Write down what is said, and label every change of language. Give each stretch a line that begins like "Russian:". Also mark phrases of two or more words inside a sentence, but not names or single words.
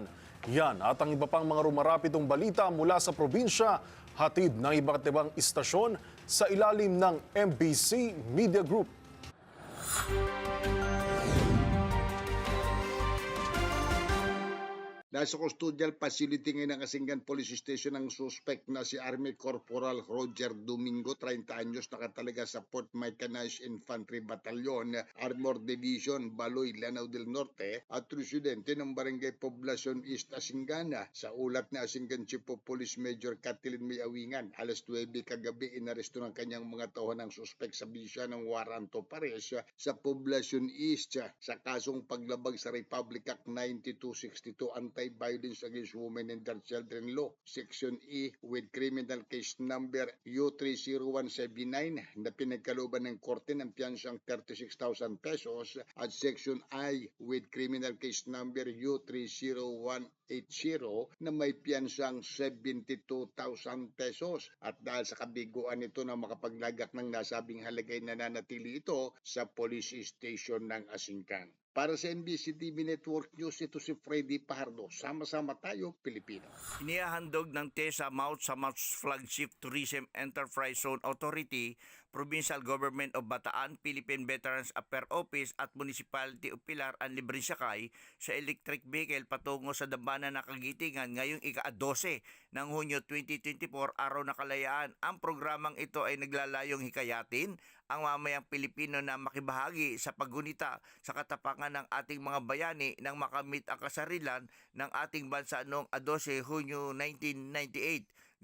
Filipino: Yan at ang iba pang mga rumarapidong balita mula sa probinsya, hatid ng iba't ibang istasyon sa ilalim ng MBC Media Group. Nasa
English: custodial facility
Filipino: ngayon ng Asingan Police Station ang suspect na si Army Corporal Roger Domingo, 30 anyos, nakatalaga sa 4th Mechanized Infantry Battalion, Armor Division, Baloy, Lanao del Norte at residente ng Barangay Poblacion East, Asingana. Sa ulat na Asingan
English: Chief of Police
Filipino: Major Kathleen May Awingan, alas 9 kagabi inaresto ng kanyang mga tauhan ng suspect sa bisya ng
English: warrant of arrest
Filipino: sa Poblacion East sa kasong paglabag sa Republic Act 9262 Anti-Violence Against Women and Their Children Law,
English: Section E with criminal case number
Filipino: U30179 na pinagkalooban ng korte ng piyansang 36,000 pesos at
English: Section I with criminal case number
Filipino: U30180 na may piyansang 72,000 pesos. At dahil sa kabiguan nito na makapaglagak ng nasabing halagay, nananatili ito sa police station ng Asingkan. Para sa MBC TV Network News, ito si Freddy Pardo. Sama-sama tayo, Pilipino. Inihahandog ng TESA Mount sa Mount Flagship Tourism Enterprise Zone Authority, Provincial Government of Bataan, Philippine Veterans Affairs Office at Municipality of Pilar ang libreng sakay sa electric vehicle patungo sa Dambana ng Kagitingan ngayong ika-12 ng Hunyo 2024, Araw ng Kalayaan. Ang programang ito ay naglalayong hikayatin ang mamayang Pilipino na makibahagi sa paggunita sa katapangan ng ating mga bayani nang makamit ang kasarilan ng ating bansa noong 12 Hunyo 1998.